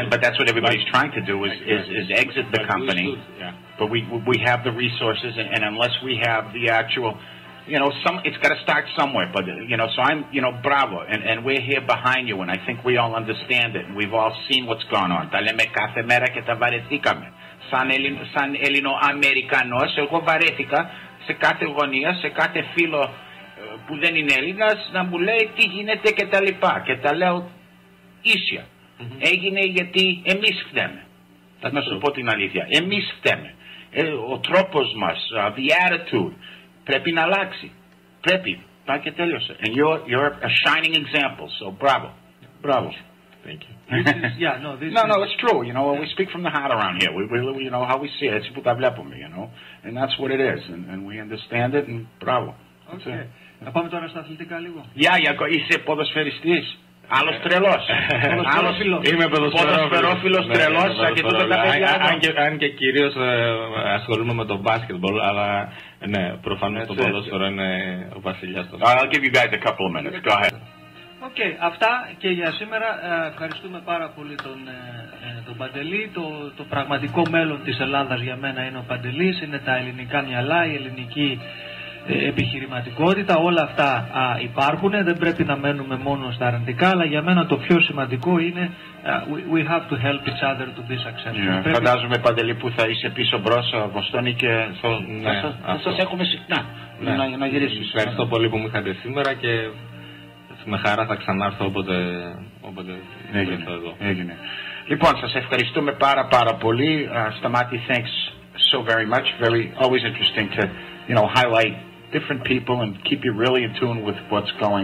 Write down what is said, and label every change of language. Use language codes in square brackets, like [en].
[en] But that's what everybody's trying to do is exit the company. But we have the resources, and unless we have the actual. You know, it's got to start somewhere, but, you know, so I'm, you know, bravo, and we're here behind you, and I think we all understand it, and we've all seen what's gone on. [el] Τα λέμε κάθε μέρα και τα βαρεθήκαμε. Σαν Ελληνοαμερικανός, εγώ βαρέθηκα σε κάθε γωνία, σε κάθε φίλο που δεν είναι Έλληνας, να μου λέει τι γίνεται και τα λοιπά. Και τα λέω ίσια. Έγινε γιατί εμείς φταίμε. Να σου πω την αλήθεια. Εμείς φταίμε. Ο τρόπος μας, [en] the attitude, [el] πρέπει να αλλάξει. Πρέπει. Πάει και τέλειωσε. [en] And you're a shining example. So bravo. Bravo. Thank you. No, it's true. You know, we speak from the heart around here. We you know, how we see it. [el] Έτσι που τα βλέπουμε, you know. [en] And that's what it is. And we understand it. And bravo. Okay. [el] Να πάμε τώρα στα αθλητικά λίγο. Είσαι ποδοσφαιριστής. Άλλος τρελός. Είμαι ποδοσφαιρόφιλος τρελός. Αν και κυρίως ασχολούμαι με το μπάσκετμπολ, αλλά ναι, προφανώς το ποδόσφαιρο είναι ο βασιλιάς του. [en] I'll give you guys a couple of minutes. Go ahead. [el] Αυτά και για σήμερα. Ευχαριστούμε πάρα πολύ τον Παντελή. Το πραγματικό μέλλον της Ελλάδας για μένα είναι ο Παντελής. Είναι τα ελληνικά μυαλά, η ελληνική επιχειρηματικότητα, όλα αυτά υπάρχουν, δεν πρέπει να μένουμε μόνο στα αρνητικά, αλλά για μένα το πιο σημαντικό είναι [en] we have to help each other to be successful. [el] Φαντάζομαι, Παντελή, που θα είσαι πίσω μπρος, Βοστόνη, και θα σας έχουμε συχνά να γυρίσεις. Ευχαριστώ πολύ που μου είχατε σήμερα και με χαρά θα ξανάρθω όποτε έρθω εδώ. Έγινε. Λοιπόν, σας ευχαριστούμε πάρα πολύ. [en] Σταμάτη, thanks so very much. Always interesting to, highlight different people and keep you really in tune with what's going on.